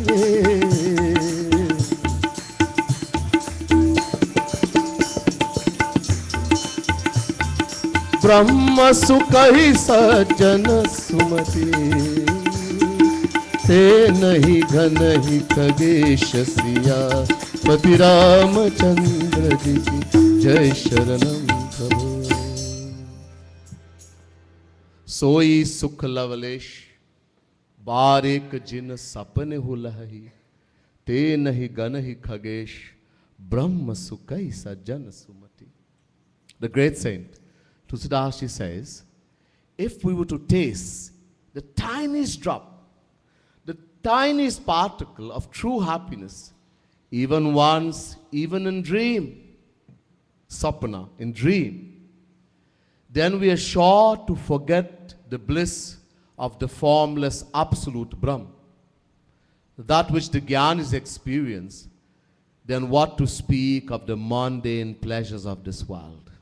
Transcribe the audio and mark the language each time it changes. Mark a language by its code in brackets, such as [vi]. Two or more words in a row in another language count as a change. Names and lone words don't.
[awa] ब्रह्म सुख ही सज्जन सुमति ते नहीं घन ही खगेश सिया पति रामचंद्र जी की जय शरणम प्रभु. सोई सुख लवलेश, बारेक जिन सपने हुलहि, ते नहीं गण ही खगेश, ब्रह्म सुकई सज्जन सुमति. [en] The great saint Tulsidas says, if we were to taste the tiniest drop, the tiniest particle of true happiness, even once, even in dream, sapna, in dream, then we are sure to forget the bliss of the formless absolute Brahm, that which the Gyan is experienced, then what to speak of the mundane pleasures of this world.